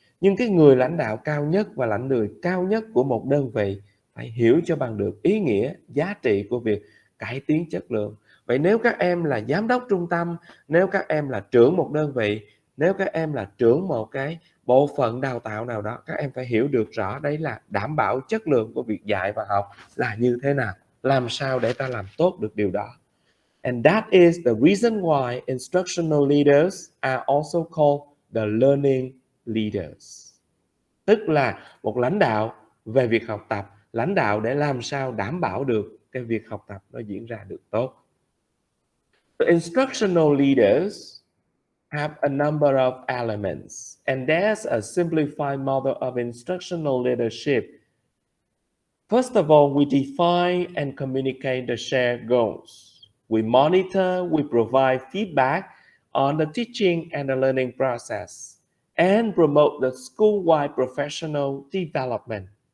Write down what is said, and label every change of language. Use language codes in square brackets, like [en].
[vi] Nhưng cái người lãnh đạo cao nhất và lãnh đạo cao nhất của một đơn vị phải hiểu cho bằng được ý nghĩa, giá trị của việc cải tiến chất lượng. Vậy nếu các em là giám đốc trung tâm, nếu các em là trưởng một đơn vị, nếu các em là trưởng một cái bộ phận đào tạo nào đó, các em phải hiểu được rõ đấy là đảm bảo chất lượng của việc dạy và học là như thế nào, làm sao để ta làm tốt được điều đó. [en] And that is the reason why instructional leaders are also called the learning leaders. [vi] Tức là một lãnh đạo về việc học tập, lãnh đạo để làm sao đảm bảo được cái việc học tập nó diễn ra được tốt. [en] The instructional leaders have a number of elements, and there's a simplified model of instructional leadership. First of all, we define and communicate the shared goals. We monitor, we provide feedback on the teaching and the learning process, and promote the school-wide professional development.